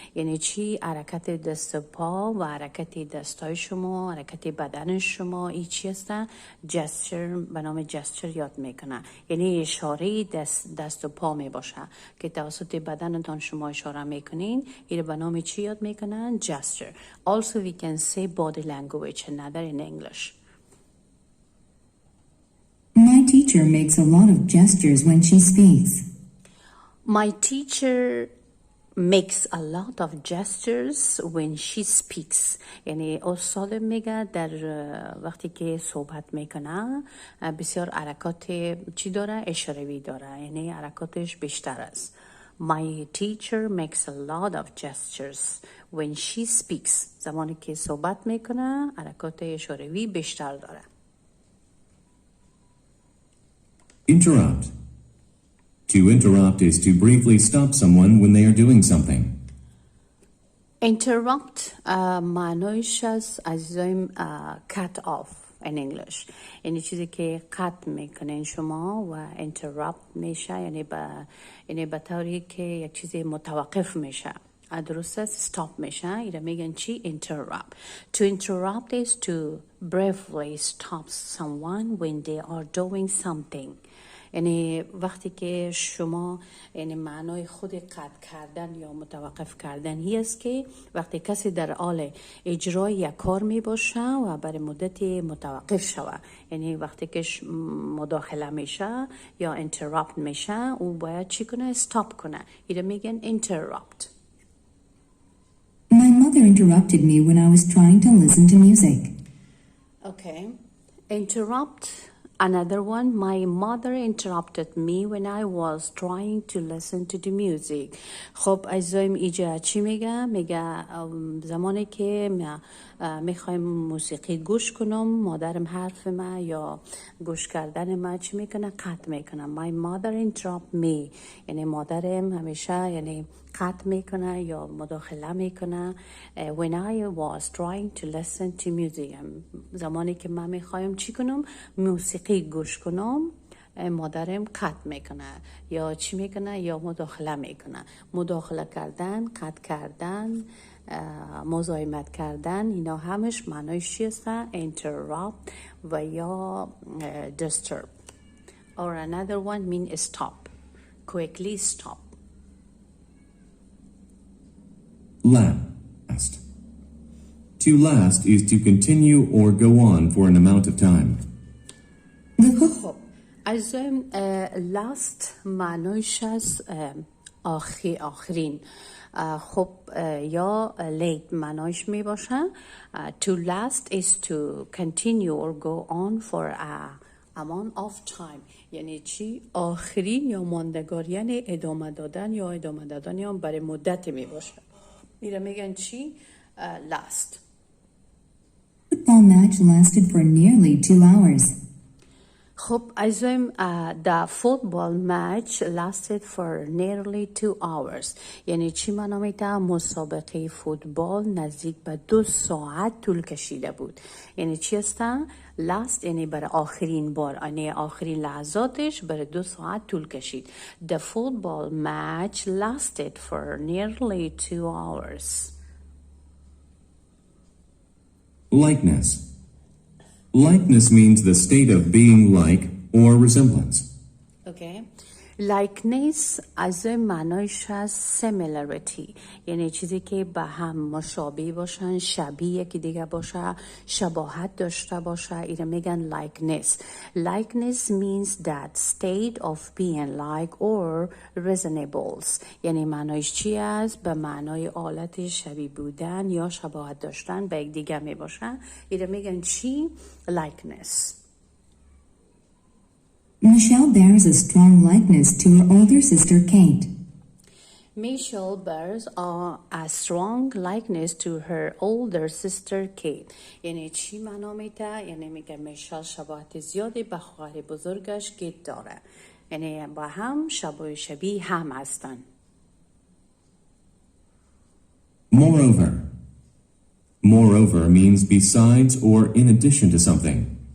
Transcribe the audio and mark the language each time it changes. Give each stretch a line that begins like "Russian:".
Persian: یعنی چی؟ حرکت دست و پا و حرکت دستای شما، حرکت بدن شما. این چی هستن؟ Gesture به نام gesture یاد میکنه. یعنی اشاره دست و پا می باشه که توسط بدنتان شما اشاره میکنین. این به نام چی یاد میکنن؟ Gesture.
English: Also we can say body language, another in English. My teacher makes a lot of gestures when she speaks. My teacher makes a lot of gestures when she speaks.
Persian: یعنی استاد میگه در وقتی که صحبت میکنه بسیار حرکات چی داره؟ اشاره‌ای داره. یعنی حرکاتش بیشتر است.
English: My teacher makes a lot of gestures when she speaks.
Persian: زمانی که صحبت میکنه حرکات اشاره‌ای بیشتر داره.
English: Interrupt. To interrupt is to briefly stop someone when they are doing something. Interrupt
Persian: معنایش از عزیزایم
English: cut off in English.
Persian: یعنی چیزی که قطع میکنین شما و interrupt میشه یعنی به طوری که یک چیزی متوقف میشه. درست است؟ stop میشه. اینا میگن چی؟ interrupt.
English: To interrupt is to briefly stop someone when they are doing something.
Persian: یعنی وقتی که شما یعنی معنای خود قطع کردن یا متوقف کردن هی است که وقتی کسی در حال اجرای یک کار می باشه و برای مدتی متوقف شود. یعنی وقتی که مداخله میشه یا interrupt میشه او باید چی کنه؟ stop کنه. اینا میگن interrupt.
English: My mother interrupted me when I was trying to listen to music. Okay. Interrupt. Another one, my mother interrupted me when I was trying to listen to the music.
Persian: خب عزیزایم اینجا چی میگه؟ میگه زمانی که میخوایم موسیقی گوش کنم مادرم حرف ما یا گوش کردن ما چی میکنه؟ قطع میکنه.
English: My mother interrupt me.
Persian: یعنی مادرم همیشه یعنی قطع میکنه یا مداخله میکنه.
English: When I was trying to listen to music.
Persian: زمانی که من میخوایم چی کنم؟ موسیقی گوش کنم مادرم قطع میکنه یا چی میکنه یا مداخله میکنه. مداخله کردن، قطع کردن، مزاحمت کردن اینا همش معنایش چی هستن؟ interrupt و یا disturb.
English: Or another one mean stop. Quickly stop. Last. To last is to continue or go on for an amount of time.
Persian: خب عزیزایم last معنایش از آخرین. خب یا late معنایش می باشه.
English: To last is to continue or go on for a amount of time.
Persian: یعنی چی؟ آخرین یا ماندگار. یعنی ادامه دادن یا برای مدت می باشه. میره میگن چی؟ last.
English: Football match lasted for nearly 2 hours.
Persian: خب عزیزایم
English: the football match lasted for nearly 2 hours.
Persian: یعنی چی معنا میده؟ مسابقه فوتبال نزدیک به 2 ساعت طول کشیده بود. یعنی چی هستن؟ last یعنی برای آخرین بار، یعنی آخرین لحظاتش برای 2 ساعت طول کشید.
English: The football match lasted for nearly 2 hours. Likeness. Likeness means the state of being like or resemblance. Okay.
Persian: likeness از معنایش از similarity، یعنی چیزی که به هم مشابه باشن، شبیه یکی دیگه باشه، شباهت داشته باشه، اینو میگن likeness.
English: likeness means that state of being like or resembles،
Persian: یعنی معنایش چی است؟ به معنای حالت شبیه بودن یا شباهت داشتن به یک دیگه می باشن. اینو میگن چی؟ likeness.
English: Michelle bears a strong likeness to her older sister Kate. Michelle bears a strong likeness to her older sister Kate.
Persian: یعنی چی معنا میده؟ یعنی میگه میشل شباهت زیادی به خواهر بزرگش کیت داره، یعنی با هم شبیه هم هستن.
English: Moreover means besides or in addition to something.